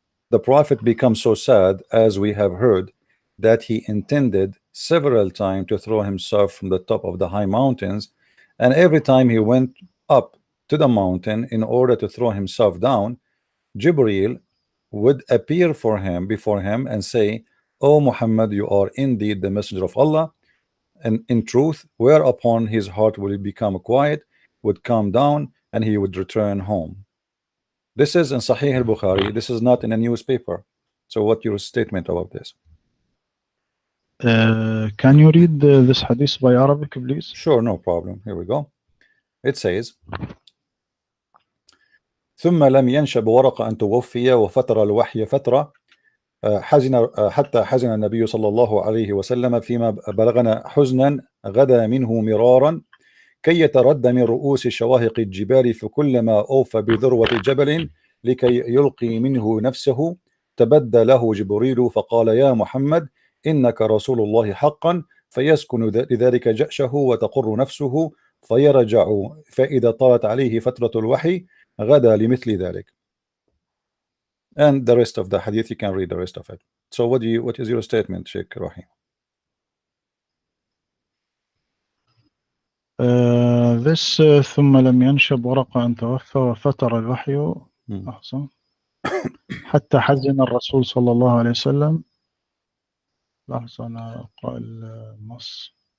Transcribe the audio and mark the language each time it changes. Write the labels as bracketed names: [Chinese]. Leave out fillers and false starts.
[English] The Prophet becomes so sad, as we have heard, that he intended several times to throw himself from the top of the high mountains, and every time he went up to the mountain in order to throw himself down, Jibreel would appear before him and say, "O Muhammad, you are indeed the messenger of Allah," and in truth, whereupon his heart would become quiet, would calm down, and he would return home. This is in Sahih al-Bukhari. This is not in a newspaper. So what's your statement about this? Can you read this hadith by Arabic, please? Sure, no problem. Here we go. It says, [Arabic] ثم لم ينشب ورقة أن توفي وفتر الوحي فترة حتى حزن النبي صلى الله عليه وسلم فيما بلغنا حزنا غدا منه مرارا كي يتردى من رؤوس شواهق الجبال فكلما أوفى بذروة جبل لكي يلقي منه نفسه تبدى له جبريل فقال يا محمد إنك رسول الله حقا فيسكن لذلك جأشه وتقر نفسه فيرجع فإذا طالت عليه فترة الوحي غدا لمثل ذلك. [English] And the rest of the hadith, you can read the rest of it. So what is your statement, Sheikh Rohi? [Arabic] This ثم لم ينشب ورقة أن توفى وفتر الوحي أحسن حتى حزن الرسول صلى الله عليه وسلم. لحظة أنا أقرأ النص.